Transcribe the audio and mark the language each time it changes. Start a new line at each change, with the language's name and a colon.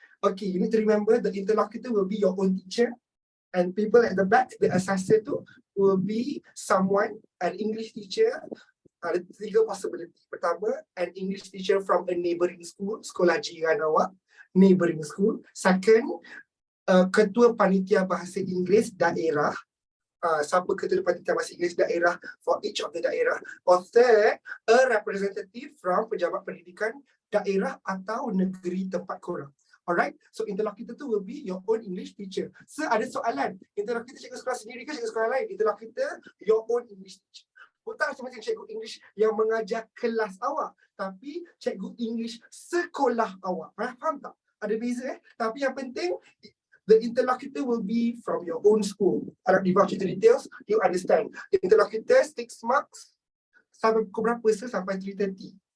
English: Okay, you need to remember the interlocutor will be your own teacher, and people at the back, the assessor tu, will be someone, an English teacher. Ada 3 possibility. Pertama, an English teacher from a neighbouring school,
Malay: sekolah jiran awak,
English: neighbouring school.
Malay: Second, ketua panitia bahasa Inggeris daerah. Siapa ketua panitia bahasa Inggeris daerah
English: for each of the
Malay: daerah.
English: Or third, a representative from
Malay: pejabat pendidikan daerah atau negeri tempat korang.
English: Alright, so interlocutor tu will be your own English teacher. So
Malay: ada soalan, interlocutor cikgu sekolah sendiri ke cikgu sekolah lain?
English: Interlocutor your own English teacher.
Malay: Bukan macam cikgu English yang mengajar kelas awak, tapi cikgu English sekolah awak. Faham tak? Ada beza Tapi yang penting,
English: the interlocutor will be from your own school. I don't divulge into details, you understand. Interlocutor 6 marks.
Malay: Sampai pukul berapa sampai 3:30.